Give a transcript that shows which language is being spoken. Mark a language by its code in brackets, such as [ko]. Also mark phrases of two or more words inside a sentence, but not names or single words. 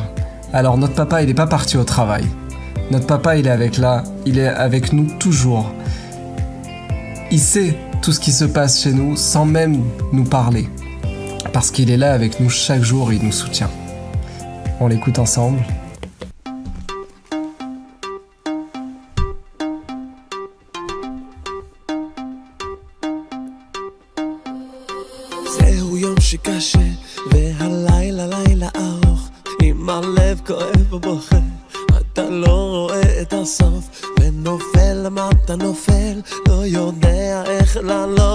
[fr] Alors, notre papa, il n'est pas parti au travail. Notre papa, il est avec nous toujours. Il sait tout ce qui se passe chez nous sans même nous parler. Parce qu'il est là avec nous chaque jour et il nous soutient. On l'écoute ensemble. [he] שקשה והלילה לילה ארוך עם הלב כואב ובוכה אתה לא רואה את הסוף ונופל למה אתה נופל לא יודע איך לעלות